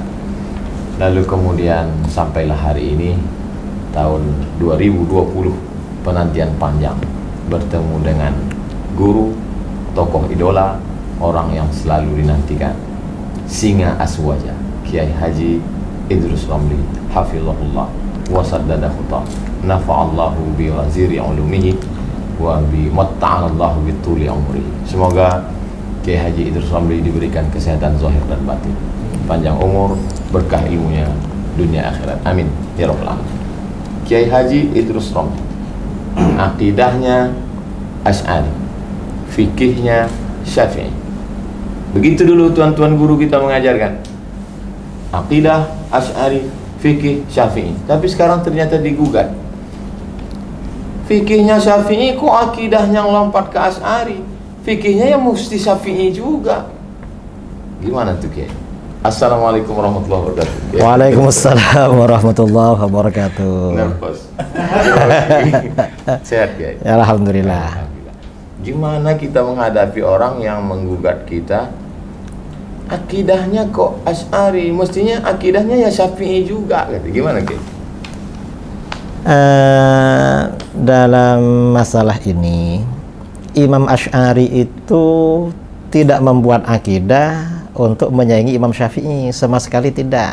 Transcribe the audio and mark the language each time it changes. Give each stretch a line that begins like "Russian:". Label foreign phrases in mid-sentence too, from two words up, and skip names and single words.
Indonesian: Lalu kemudian sampailah hari ini tahun 2020, penantian panjang bertemu dengan guru, tokoh idola, orang yang selalu dinantikan, singa aswaja, Kiai Haji Idrus Romli,
Arabic: حفظه الله وسدد خطاه نفع الله بغزير علومه وبمتع الله بطول عمره.
Indonesian: Semoga Kiai Haji Idrus Romli diberikan kesehatan zahir dan batin, panjang umur, berkah ilmunya dunia akhirat,
Arabic: آمين يا رب العالمين.
Indonesian: Kiai Haji Idrus Romli, akidahnya Asy'ari, fikihnya Syafi'i. Begitu dulu tuan-tuan guru kita mengajarkan, akidah Asy'ari, fikih Syafi'i. Tapi sekarang ternyata digugat, fikihnya Syafi'i kok akidahnya lompat ke Asy'ari, fikihnya yang mesti Syafi'i juga. Gimana tuh Kiai?
Arabic: السلام عليكم ورحمة الله وبركاته. وعليكم السلام ورحمة الله وبركاته.
Indonesian: Nervous. Sehat Kiai? Alhamdulillah. Gimana kita menghadapi orang yang menggugat kita, akidahnya kok Asy'ari, mestinya akidahnya ya Syafi'i juga, gimana Kiai? Dalam masalah ini, Imam Asy'ari itu tidak membuat akidah untuk menyaingi Imam Syafi'i, sama sekali tidak.